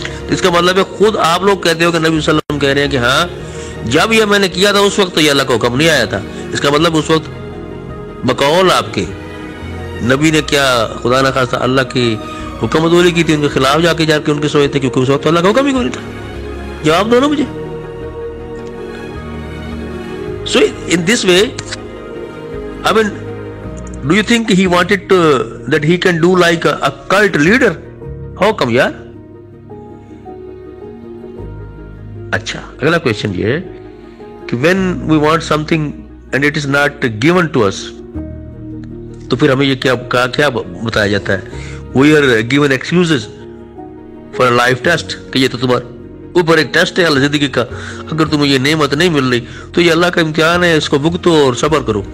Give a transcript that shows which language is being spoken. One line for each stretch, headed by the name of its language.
Urdu: اس کا مطلب ہے خود آپ لوگ کہتے ہو کہ نبی صلی اللہ علیہ وسلم کہہ رہے ہیں کہ ہاں جب یہ میں نے کیا تھا اس وقت تو یہ اللہ کا حکم نہیں آیا تھا. اس کا مطلب اس وقت بقول آپ کے نبی نے کیا خدا نہ خواستہ اللہ کی حکم عدولی کی تھی، ان کے خلاف جا کے ان کے سوئے تھے، کیونکہ اس وقت اللہ کا حکم ہی کوئی نہیں تھا. جواب دو نا مجھے.
English: So in this way, I mean, do you think he wanted that he can do like a cult leader? How come yaar?
Urdu: اچھا اگلا کوشچن یہ ہے کہ
English: when we want something and it is not given to us
Urdu: تو پھر ہمیں یہ کیا بتایا جاتا ہے؟
English: We are given excuses for a life test
Urdu: کہ یہ تو تمہارا اوپر ایک ٹیسٹ ہے اللہ زندگی کا، اگر تمہیں یہ نعمت نہیں مل رہی تو یہ اللہ کا امتحان ہے، اس کو بھگتو اور صبر کرو.